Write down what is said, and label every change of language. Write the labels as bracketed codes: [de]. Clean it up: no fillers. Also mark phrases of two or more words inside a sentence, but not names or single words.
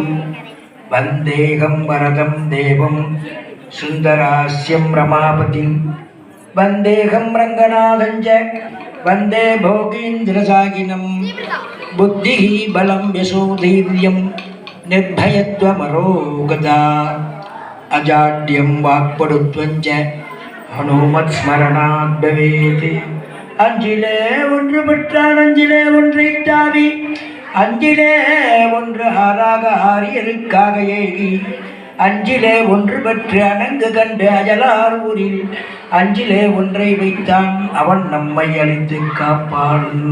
[sa] वन्देऽहं वरदं देवं सुन्दरास्यं रमापतिं वन्देऽहं रङ्गनाथं च वन्दे भोगीन्द्रसागिनं। बुद्धिः बलं यशोधैर्यं निर्भयत्वमरोगता अजाड्यं वाक्पटुत्वं च हनुमत्स्मरणात् भवेत्। [ta] அஞ்சிலே ஒன்று பெற்றான் அஞ்சிலே ஒன்று இட்டாவி அஞ்சிலே ஒன்று ஆறாக ஆரியருக்காக ஏகி அஞ்சிலே ஒன்று பெற்று அணங்கு கண்டு அயலார் ஊரில் அஞ்சிலே ஒன்றை வைத்தான் அவன் நம்மை அழித்து காப்பான்.